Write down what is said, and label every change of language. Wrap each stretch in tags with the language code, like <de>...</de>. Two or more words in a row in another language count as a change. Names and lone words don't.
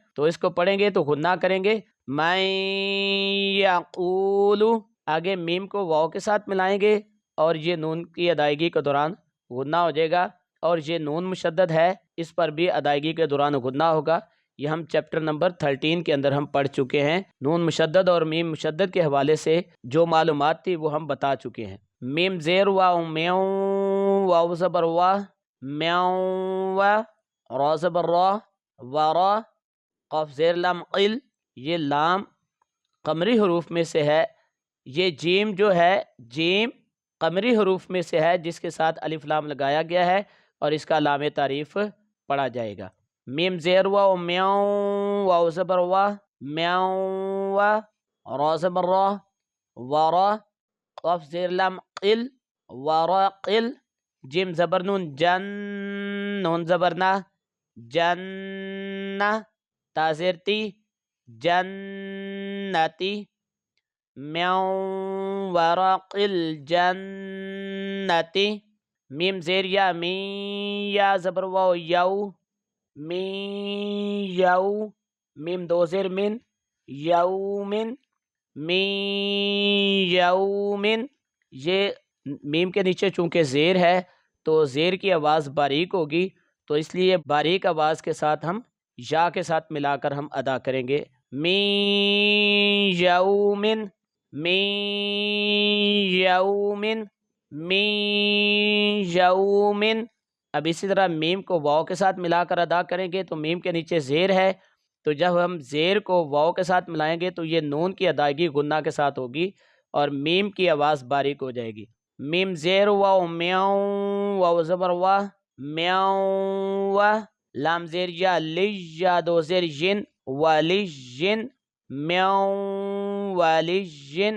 <ur>تو اس کو پڑھیں گے تو غنہ کریں گے، میں یقولو، آگے میم کو واو کے ساتھ ملائیں گے اور یہ نون کی ادائیگی کے دوران غنہ ہو جائے گا، اور یہ نون مشدد ہے اس پر بھی ادائیگی کے دوران غنہ ہوگا۔ یہ ہم چیپٹر نمبر 13 کے اندر ہم پڑھ چکے ہیں، نون مشدد اور میم مشدد کے حوالے سے جو معلومات تھی وہ ہم بتا چکے ہیں۔ میم زیر واو میو، واو زبر وا، میو وا، را زبر را، ورا، قاف زیر لام قل، یہ لام قمری حروف میں سے ہے۔ یہ جیم جو ہے، جیم قمری حروف میں سے ہے جس کے ساتھ الف لام لگایا گیا ہے، اور اس کا لام تعریف پڑھا جائے گا۔ میم زیر واو میو، واو زبر وا، میو وا، را زبر را، ورا، قاف زیر لام قل، ورا قل، جیم زبر نون جن، نون زبر نا، جن، تا زیر تی، جنتی، میو ورق الجنتی، میم زیر یا می، یا زبر واو یو، می یو، میم دو زیر من، یومن، می یومن۔ یہ میم کے نیچے چونکہ زیر ہے تو زیر کی آواز باریک ہوگی، تو اس لیے باریک آواز کے ساتھ ہم یا کے ساتھ ملا کر ہم ادا کریں گے، می یومن، می یومن، می یومن۔ اب اسی طرح میم کو واو کے ساتھ ملا کر ادا کریں گے تو میم کے نیچے زیر ہے، تو جب ہم زیر کو واو کے ساتھ ملائیں گے تو یہ نون کی ادائیگی غنہ کے ساتھ ہوگی اور میم کی آواز باریک ہو جائے گی۔ میم زیر واو میو، واو زبر وا، میو وا، لام زیر یا لی، یا دو زیر ین، والی ین، میو والی ین۔</ur>